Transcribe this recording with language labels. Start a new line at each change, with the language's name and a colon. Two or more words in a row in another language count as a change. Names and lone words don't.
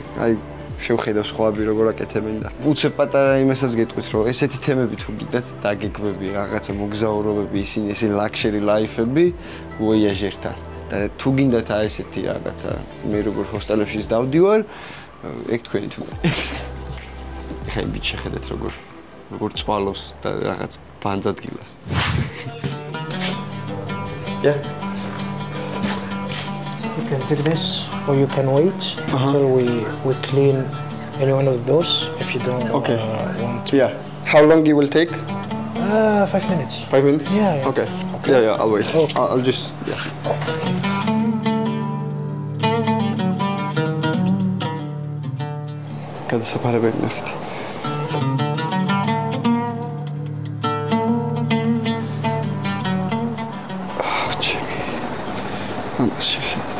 Georgian: აი შევხედავ სხვაები როგორ აკეთებენ და უცებ პატარა იმასაც გეტყვით რომ ესეთი თემები თუ გიდათ დაგეგმები რაღაცა მოგზაურობები ისინი
English: luxury lifes
Georgian: ვოიაჟერთან და თუ გინდათ აი ესეთი რაღაცა მე როგორ ჰოსტელებში დავდივარ ეგ თქვენი თუ ეხა იმ ბიჭს შეხედეთ როგორ წვალობს და რაღაც ბანძადგილას Yeah.
English: You can take this, or you can wait until we clean any one of those if you don't want to. Yeah. How long it will take? 5 minutes. 5 minutes? Yeah. Okay. Yeah, I'll wait. Okay. I'll just, yeah.
Georgian: გადასაფარებელი ნახეთ. ამას შეხედეთ.